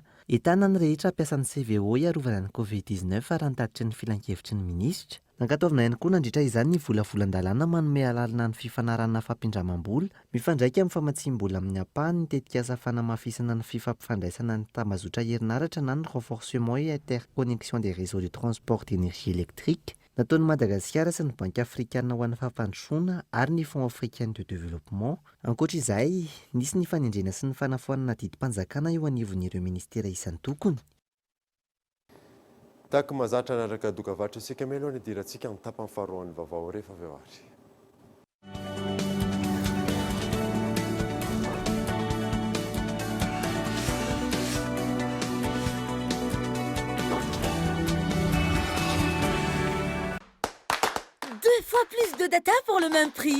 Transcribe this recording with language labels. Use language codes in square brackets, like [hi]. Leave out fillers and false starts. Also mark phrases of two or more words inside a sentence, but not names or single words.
[mg] Entana ny rehetra ampiasan'ny CVO iarovana ny Covid-19 raha ny tatitry ny filan-kevitry ny minisitra. Nankataovana ihany koa nandritra izany ny volavolan-dalàna manome alalina ny fifanarana fampindramam-bola, mifandraika amin'ny famatsim-bola amin'ny ampahany ny tetikasa fanamafisana ny fifampifandraisana ny tambazotra herinaratra na ny [fr] renforcement et interconnexion des réseaux de transport d'énergie électrique. [mg] Nataon'i Madagasikara sy ny Banque africaine ho an'ny fampandrosoana ary ny Fonds africain de développement. Ankoatra izay, nisy ny fanendrena sy ny fanafoanana didim-panjakana eo anivon'ireo ministera isan'ny tokony. Taky mazatra anaraka dokavatra isika meloha ny dirantsika ny tapany faharoan'ny vaovao rehefa avy eo ary. [fr] Deux fois plus de data pour le même prix.